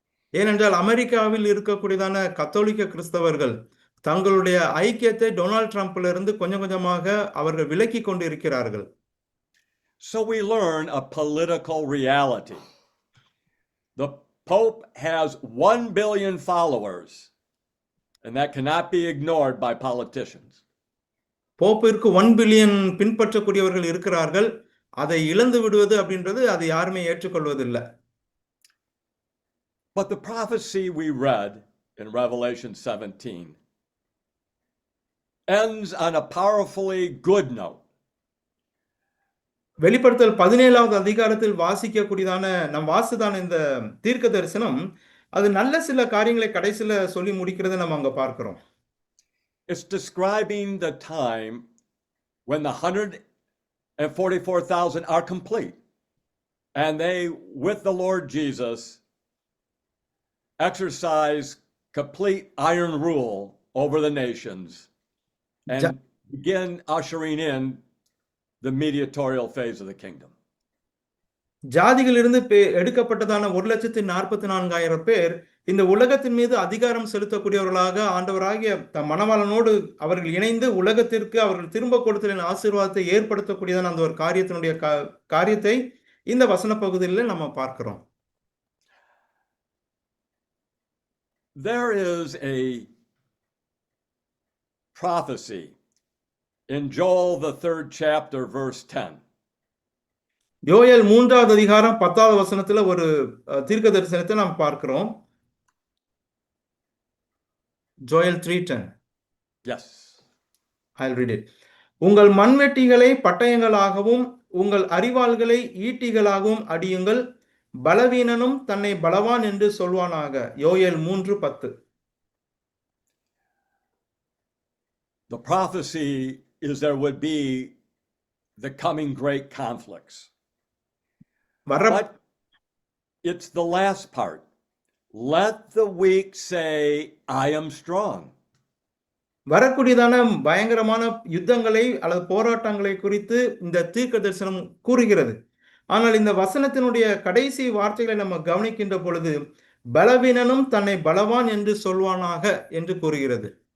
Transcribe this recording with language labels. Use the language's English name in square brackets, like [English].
[Tamil] ஏனென்றால் அமெரிக்காவில் இருக்கக்கூடியதான கத்தோலிக்க கிறிஸ்தவர்கள் தங்களுடைய ஐக்கியத்தை டொனால்ட் ட்ரம்ப்ல இருந்து கொஞ்சம் கொஞ்சமாக அவர்கள் விலக்கி கொண்டு இருக்கிறார்கள். [English] So we learn a political reality. The Pope has 1 billion followers, and that cannot be ignored by politicians. [Tamil] போப்பிற்கு 1 billion பின்பற்றக்கூடியவர்கள் இருக்கிறார்கள். அதை இழந்து விடுவது அப்படின்றது அது யாருமே ஏற்றுக்கொள்வதில்லை. [English] But the prophecy we read in Revelation 17 ends on a powerfully good note. [Tamil] வெளிப்படுத்தல் 17வது அதிகாரத்தில் வாசிக்கக்கூடியதான நாம் வாசிதான இந்த தீர்க்க தரிசனம் அது நல்ல சில காரியங்களை கடைசில சொல்லி முடிக்கிறதை நம்ம அங்க பார்க்கிறோம். [English] It's describing the time when the 144,000 are complete, and they, with the Lord Jesus, exercise complete iron rule over the nations and begin ushering in the mediatorial phase of the kingdom. [Tamil] ஜாதிகளிலிருந்து எடுக்கப்பட்டதான 1,44,000 பேர் இந்த உலகத்தின் மீது அதிகாரம் செலுத்தக்கூடியவர்களாக ஆண்டவராகிய மணவாளனோடு அவர்கள் இணைந்து உலகத்திற்கு அவர்கள் திரும்ப கொடுத்தலின் ஆசீர்வாதத்தை ஏற்படுத்தக்கூடியதான அந்த ஒரு காரியத்தை இந்த வசன பகுதியில் நம்ம பார்க்கிறோம். [English] There is a prophecy in Joel the 3rd chapter verse 10. [Tamil] யோயேல் 3வது அதிகாரம் 10வது வசனத்துல ஒரு தீர்க்க தரிசனத்தை நாம் பார்க்கிறோம். [English] Joel 3:10. Yes. I'll read it. [Tamil] உங்கள் மண்வெட்டிகளை பட்டயங்களாகவும் உங்கள் அரிவாள்களை ஈட்டிகளாகவும் அடியுங்கள், பலவீனனும் தன்னை பலவான் என்று சொல்வானாக. யோயேல் 3:10. [English] The prophecy is there would be the coming great conflicts. But it's the last part. Let the weak say, I am strong. [Tamil] வரக்கூடியதான பயங்கரமான யுத்தங்களை அல்லது போராட்டங்களை குறித்து இந்த தீர்க்க தரிசனம் கூறுகிறது. ஆனால் இந்த வசனத்தினுடைய கடைசி வார்த்தைகளை நம்ம கவனிக்கின்ற பொழுது பலவீனனும் தன்னை பலவான் என்று சொல்வானாக என்று கூறுகிறது.